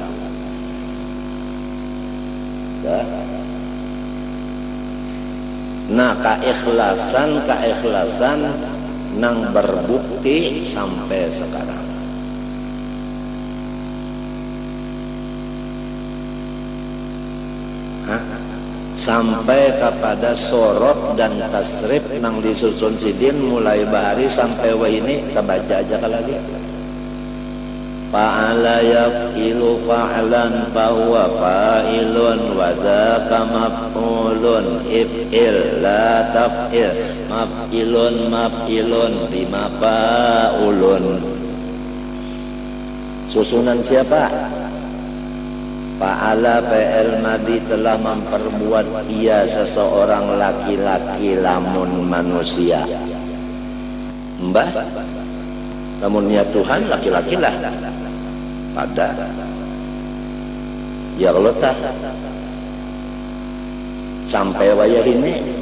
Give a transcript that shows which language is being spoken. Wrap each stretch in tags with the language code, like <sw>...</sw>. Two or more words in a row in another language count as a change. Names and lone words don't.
<bjn>Nah, keikhlasan nang berbukti sampai sekarang. Sampai kepada sorot dan tasrif nang disusun Sidin mulai bahari sampai wahini terbaca aja lagi.</bjn> <ar>فعل يفعل فعلا فهو فاعل وذاك مفعول افعل لا تفعل مفعل بما فعول.</ar> <bjn>Susunan siapa?</bjn> <ar>فعل فعل ماض</ar> <bjn>telah memperbuat ia seseorang laki-laki lamun manusia. Mbah, lamunnya Tuhan laki-laki lah. Pada</bjn> <ar>يا الله</ar> <bjn>tah sampai wayah ini.</bjn>